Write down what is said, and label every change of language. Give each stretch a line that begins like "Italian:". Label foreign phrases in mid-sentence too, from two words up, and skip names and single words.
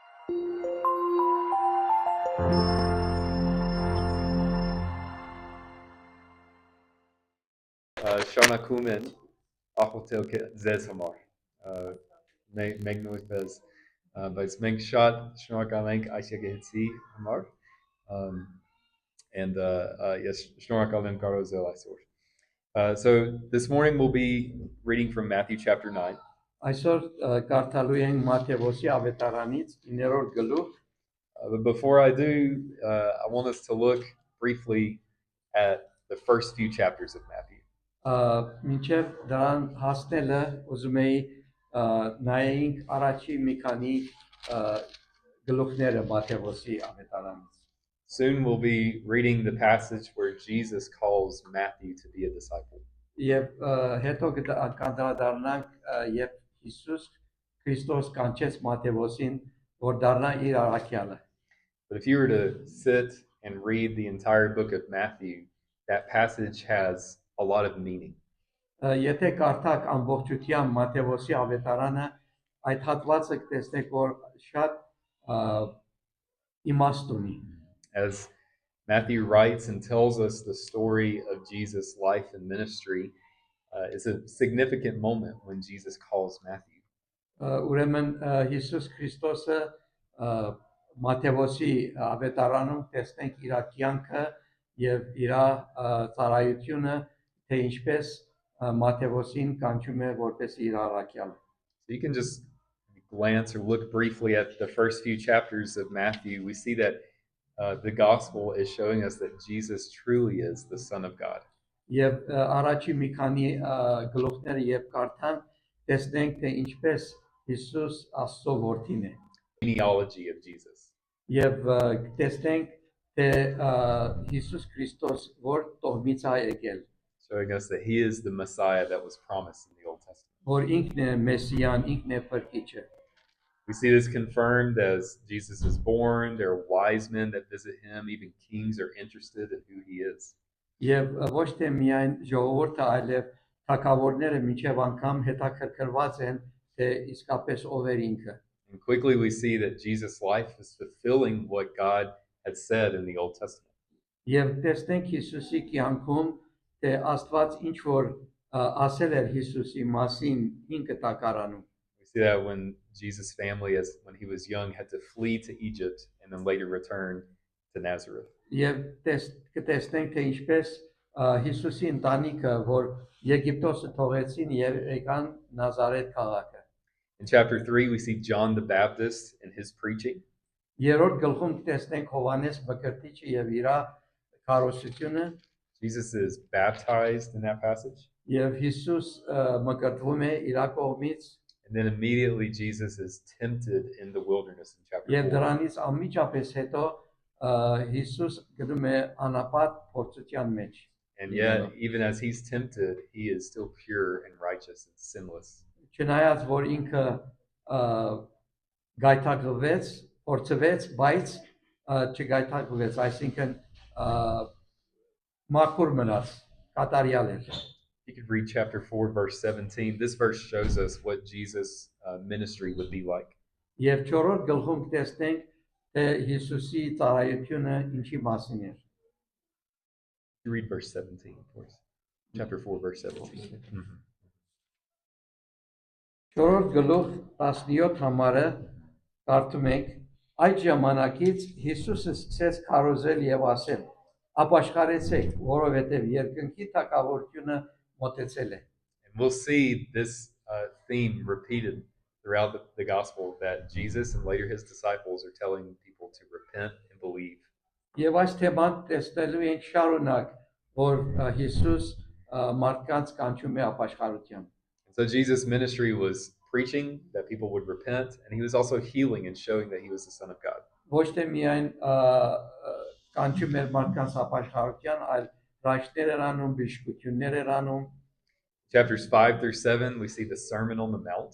Armenian: Շարունակում են աղոթել ձեզ համար մենք նույնպես բայց մենք շատ շնորհակալ ենք այս եկեղեցի համար
English: and yes
Armenian: շնորհակալ եմ կարոզել այսօր.
English: So this morning we'll be reading from Matthew chapter 9.
Armenian: Այսօր կարդալու ենք Մատթեոսի ավետարանից 9-րդ գլուխ.
English: But before I do, I want us to look briefly at the first few chapters of Matthew.
Armenian: Մինչև դրան հասնելը ուզում էի նայենք առաջի մի քանի գլուխները Մատթեոսի ավետարանից.
English: Soon we'll be reading the passage where Jesus calls Matthew to be a disciple.
Armenian: Եվ հետո կանդրադառնանք երբ Հիսուս Քրիստոս կանչեց Մատթեոսին որ դառնա իր առաքյալը.
English: But if you were to sit and read the entire book of Matthew, that passage has a lot of meaning.
Armenian: Եթե կարդաք ամբողջությամբ Մատթեոսի ավետարանը, այդ հատվածը կտեսնեք, որ շատ իմաստ ունի.
English: As Matthew writes and tells us the story of Jesus' life and ministry, it's a significant moment when Jesus calls Matthew.
Armenian: Ուրեմն Հիսուս Քրիստոսը Մատթեոսի ավետարանում տեսնենք իր կյանքը եւ իր ծառայությունը թե ինչպես Մատթեոսին կանչում է որպես իր առաքյալ.
English: So you can just glance or look briefly at the first few chapters of Matthew. We see that the gospel is showing us that Jesus truly is the Son of God.
Armenian: Եվ առաջի մի քանի գլուխները երբ կարդանք տեսնենք թե ինչպես Հիսուս Աստծո որդին է.
English: Genealogy of Jesus.
Armenian: Եվ տեսնենք թե Հիսուս Քրիստոս որ տոհմից է եկել.
English: Showing us that he is the Messiah that was promised in the Old Testament.
Armenian: Որ ինքն է Մեսիան, ինքն է Փրկիչը.
English: We see this confirmed as Jesus is born. There are wise men that visit him. Even kings are interested in who he is.
Armenian: Եվ ոչ թե միայն ժողովուրդը, այլև թագավորները մինչև անգամ հետաքրքրված են թե իսկապես ով է ինքը.
English: And quickly we see that Jesus' life is fulfilling what God had said in the Old Testament.
Armenian: Եվ տեսնենք Հիսուսի կյանքում թե Աստված ինչ որ ասել էր Հիսուսի մասին ինքը տակարանում.
English: We see that when Jesus' family, when he was young, had to flee to Egypt and then later return to Nazareth.
Armenian: Եվ տեսնենք թե ինչպես Հիսուսի ընտանիքը որ Եգիպտոսը թողեցին եւ եկան Նազարեթ քաղաքը.
English: In chapter 3 we see John the Baptist and his preaching.
Armenian: Երրորդ գլխում տեսնենք Հովհաննես Մկրտիչը եւ իր քարոզությունը.
English: Jesus is baptized in that passage.
Armenian: Եվ Հիսուս մկրտվում է իր կողմից.
English: And then immediately Jesus is tempted in the wilderness in chapter 4.
Armenian: Եվ դրանից անմիջապես հետո Հիսուս գնում է անապատ փորձության մեջ.
English: And yet, even as he's tempted, he is still pure and righteous and sinless.
Armenian: Չնայած որ ինքը գայթակղվեց, փորձվեց, բայց չգայթակղվեց, այսինքն մաքուր մնաց, կատարյալ էր.
English: You could read chapter 4, verse 17. This verse shows us what Jesus' ministry would be like.
Armenian: Եվ 4-րդ գլխում տեսնենք թե Հիսուսի ծառայությունը ինչի մասին էր.
English: You read verse 17, of course. Chapter 4, verse 17.
Armenian: Չորրորդ գլուխ 17 համարը կարդում ենք. Այդ ժամանակից Հիսուսը սկսեց քարոզել եւ ասել. Ապաշխարեցեք, որովհետեւ երկնքի թակավորությունը մոտեցել է.
English: And we'll see this theme repeated throughout the gospel that Jesus and later his disciples are telling people to repent and believe.
Armenian: Եվ այս թեման տեսնելու ենք շարունակ, որ Հիսուս մարդկանց կանչում է ապաշխարության.
English: So Jesus' ministry was preaching that people would repent, and he was also healing and showing that he was the Son of God.
Armenian: Ոչ թե միայն կանչում էր մարդկանց ապաշխարության, այլ հրաշքներ էր անում, բժշկություններ էր անում.
English: Chapters 5 through 7, we see the Sermon on the Mount.